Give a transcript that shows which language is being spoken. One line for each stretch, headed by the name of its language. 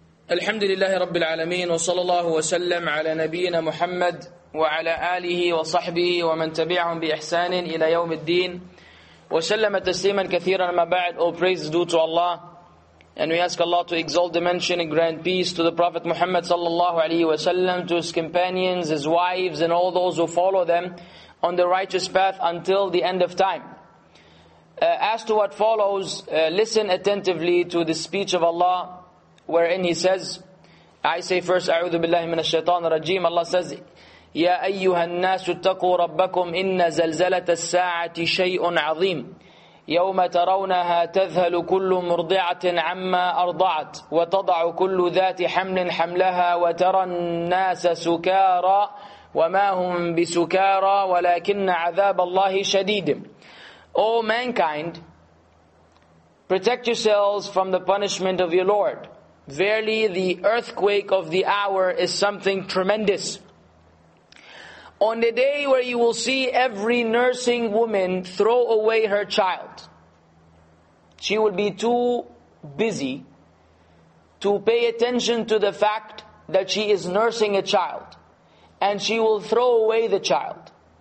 Arabic: الحمد لله رب العالمين وصلى الله وسلم على نبينا محمد وعلى آله وصحبه ومن تبعهم بإحسان إلى يوم الدين وسلم تسليما كثيرا ما بعد.
English: All praise is due to Allah, and we ask Allah to exalt the mention and grant peace to the Prophet Muhammad sallallahu alaihi wasallam, to his companions, his wives, and all those who follow them on the righteous path until the end of time. As to what follows, listen attentively to the speech of Allah, wherein He says, I say first,
Arabic: أعوذ بالله من الشيطان الرجيم. Allah says, يا أيها الناس اتقوا ربكم إن زلزلة الساعة شيء عظيم يوم ترونها تذهل كل مرضعة عما أرضعت وتضع كل ذات حمل حملها وترى الناس سكارى وما هم بسكارى ولكن عذاب الله شديد.
English: O mankind, protect yourselves from the punishment of your Lord. Verily, the earthquake of the hour is something tremendous. On the day where you will see every nursing woman throw away her child, she will be too busy to pay attention to the fact that she is nursing a child, and she will throw away the child.